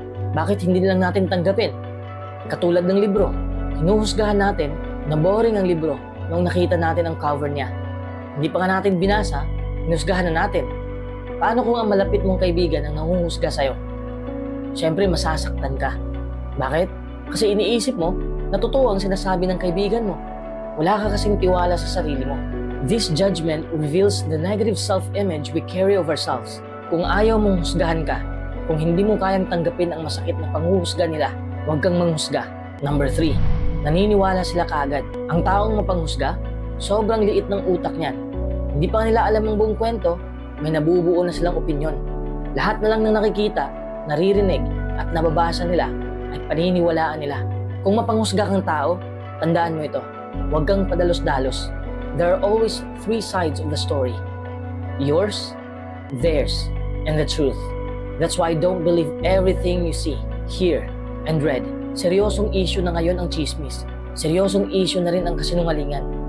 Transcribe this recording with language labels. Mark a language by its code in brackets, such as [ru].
[tl] Bakit hindi lang natin tanggapin? Katulad ng libro, hinuhusgahan natin na boring ang libro nung nakita natin ang cover niya. Hindi pa nga natin binasa, hinusgahan na natin. Paano kung ang malapit mong kaibigan ang nanguhusga sa'yo? Siyempre masasaktan ka. Bakit? Kasi iniisip mo na totoo ang sinasabi ng kaibigan mo. Wala ka kasing tiwala sa sarili mo. [en] This judgment reveals the negative self-image we carry of ourselves. [tl] Kung ayaw mong husgahan ka, kung hindi mo kayang tanggapin ang masakit na panghuhusga nila, huwag kang manghusga. Number 3, naniniwala sila kaagad. Ang taong mapanghusga, sobrang liit ng utak niyan. Hindi pa nila alam ang buong kwento, may nabubuo na silang opinyon. Lahat na lang na nakikita, naririnig at nababasa nila ay paniniwalaan nila. Kung mapanghusga kang tao, tandaan mo ito, huwag kang padalos-dalos. [en] There are always 3 sides of the story. Yours, theirs, and the truth. That's why don't believe everything you see, hear, and read. [tl] Seryosong issue na ngayon ang chismis. Seryosong issue na rin ang kasinungalingan.